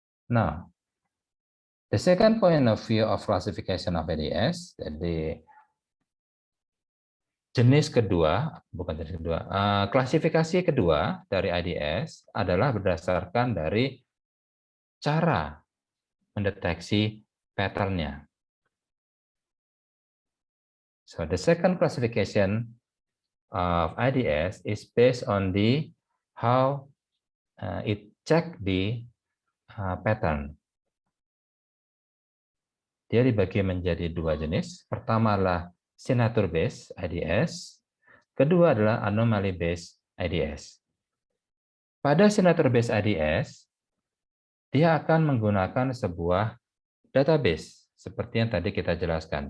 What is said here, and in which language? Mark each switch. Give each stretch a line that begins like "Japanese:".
English: Now, the second point of view of classification of IDS,
Indonesian: jadi jenis kedua, bukan jenis kedua, klasifikasi kedua dari IDS adalah berdasarkan dari cara mendeteksi pattern-nya.
English: So the second classification of IDS is based on the how it check the pattern.
Indonesian: Dia dibagi menjadi dua jenis. Pertama adalah signature based IDS. Kedua adalah anomaly based IDS. Pada signature based IDS, dia akan menggunakan sebuah database seperti yang tadi kita jelaskan.